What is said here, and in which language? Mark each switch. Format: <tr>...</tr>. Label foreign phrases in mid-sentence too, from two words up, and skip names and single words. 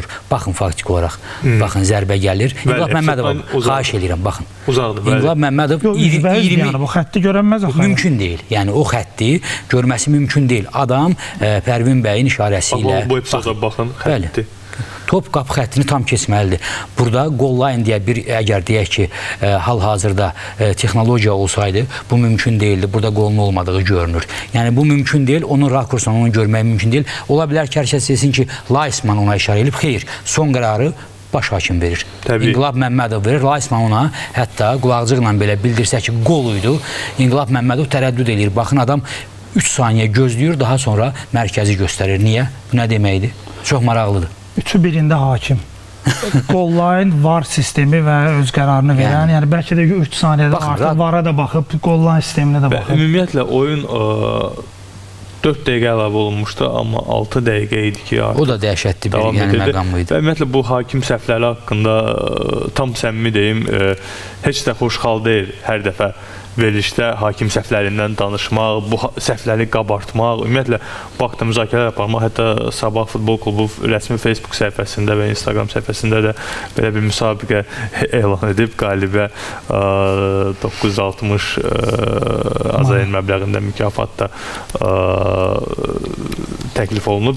<az>Baxın, faktik olaraq. Baxın, zərbə gəlir. İnqilab Məmmədov, xahiş eləyirəm, baxın. İnqilab Məmmədov o xətti görənməz axı. Mümkün deyil. Yəni, o xətti görməsi mümkün deyil. Adam Pərvin bəyin işarəsi ilə... Bu epizoda baxın, xətti. Top qapı xəttini tam keçməlidir. Burada</az> <en>goal line</en> <az>deyə bir, əgər deyək ki, hal-hazırda texnologiya olsaydı, bu mümkün deyildi. Burada qolun olmadığı görünür. Yəni, bu mümkün deyil. Onun rakursundan onu görmək mümkün deyil. Ola bilər ki, hər kəs desin ki, Laisman ona işarə edib. Xeyr, son qərarı baş hakim verir. İnqilab Məmmədov verir. Laisman ona hətta qulaqcıqla belə bildirsə ki, qol idi. İnqilab Məmmədov tərəddüd edir. Baxın, adam 3 saniyə gözləyir, daha sonra mərkəzi göstərir. Niyə? Bu nə deməkdir? Çox maraqlıdır. Üçü birində hakim.</az> <en>Goal line,</en> <az>VAR sistemi və öz qərarını verən, yəni bəlkə də 3 saniyədə artıq VAR-a da baxıb,</az> <en>goal line</en> <az>sisteminə də baxıb. Ümumiyyətlə, oyun 4 dəqiqə əlavə olunmuşdu, amma 6 dəqiqə idi ki, artıq o da dəhşətli bir məqam idi. Və ümumiyyətlə, bu hakim səhvləri haqqında tam səmimi deyim, heç də xoşxal deyil hər dəfə verilişdə hakim səhvlərindən danışmaq, bu səhvləri qabartmaq, ümumiyyətlə, bu haqda müzakirələr aparmaq, hətta Sabah Futbol Klubu rəsmi Facebook səhifəsində və Instagram səhifəsində də belə bir müsabiqə elan edib, qalibə 960 Azərbaycan məbləğində mükafat da təklif olunub.</az>